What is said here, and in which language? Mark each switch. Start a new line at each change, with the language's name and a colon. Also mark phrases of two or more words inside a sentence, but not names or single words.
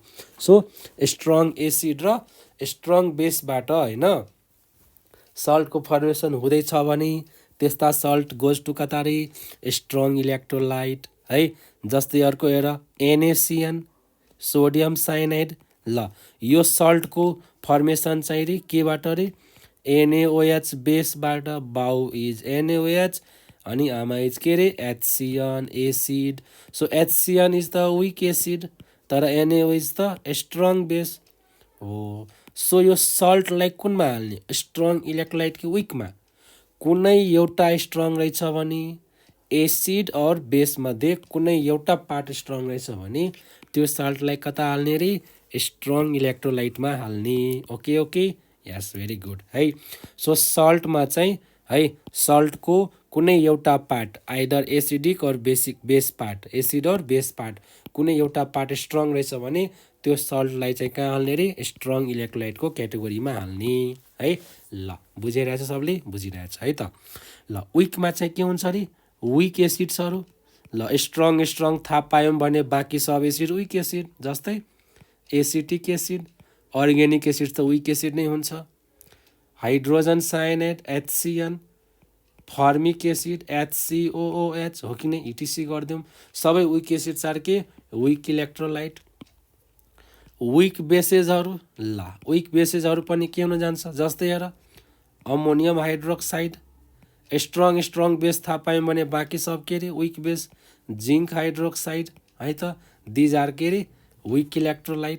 English: so strong acid
Nepali: र
English: strong baseबाट
Nepali: होइन सल्टको फर्मेसन हुँदैछ भने त्यस्ता
English: salt goes to
Nepali: कता रे
English: strong electrolyte
Nepali: है। जस्तै अर्को हेर NaCN
English: sodium cyanide.
Nepali: ल यो सल्टको फर्मेसन चाहिँ रे केबाट रे NaOH बेसबाट, बाउ इज NaOH अनि आमा इज के रे HCN एसिड।
English: so HCN is the weak acid तर NaOH is the strong base हो।
Nepali: सो यो सल्टलाई कुनमा हाल्ने,
English: strong electrolyte
Nepali: कि विकमा। कुनै एउटा स्ट्रङ रहेछ भने एसिड और बेसमध्ये कुनै एउटा पार्ट स्ट्रङ रहेछ भने त्यो सल्टलाई कता हाल्ने रे
English: strong electrolyteमा
Nepali: हाल्ने।
English: okay yes very good
Nepali: है। सो सल्टमा चाहिँ है सल्टको कुनै एउटा पार्ट
English: either acidic
Nepali: और
English: base part,
Nepali: एसिड और
English: base part
Nepali: कुनै एउटा पार्ट स्ट्रङ रहेछ भने त्यो सल्टलाई चाहिँ कहाँ हाल्ने रे
English: strong electrolyteको categoryमा
Nepali: हाल्ने है। ल बुझिरहेछ सबले, बुझिरहेछ है त। ल विकमा चाहिँ के हुन्छ अरे
English: weak acidsहरू।
Nepali: ल स्ट्रङ थाहा पायौँ भने बाँकी सब एसिड
English: weak acid.
Nepali: जस्तै
English: acetic acid, organic acid
Nepali: त
English: weak acid
Nepali: नै हुन्छ।
English: hydrogen cyanide
Nepali: HCN,
English: formic acid
Nepali: HCOOH हो कि नै इटिसी गरिदिउँ, सबै
English: weak acids are
Nepali: के
English: weak electrolyte. weak basesहरू,
Nepali: ल
English: weak basesहरू
Nepali: पनि के हुन जान्छ, जस्तै हेर
English: ammonium hydroxide, strong base
Nepali: थाहा पायौँ भने बाँकी सब के अरे
English: weak base, zinc hydroxide
Nepali: है त,
English: these are
Nepali: के अरे
English: weak electrolyte.